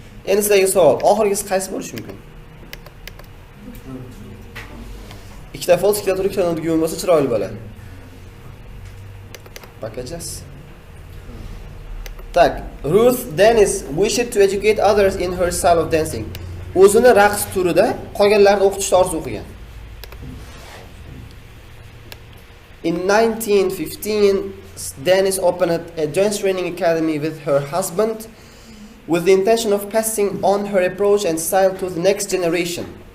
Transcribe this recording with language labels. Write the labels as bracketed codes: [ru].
[uz] Endi sizlarga savol, oxirgisi qaysi bo'lishi mumkin? Ikkita false, ikkita true, ikkita not given bo'lsa chiroyli bo'ladi. Bakacağız. [en] Tak, Ruth Dennis wished to educate others in her style of dancing. [uz] O'zini raqs turida qolganlarni o'qitishni orzu qilgan. [en] In 1915, Dennis opened a dance training academy with her husband with the intention of passing on her approach and style to the next generation.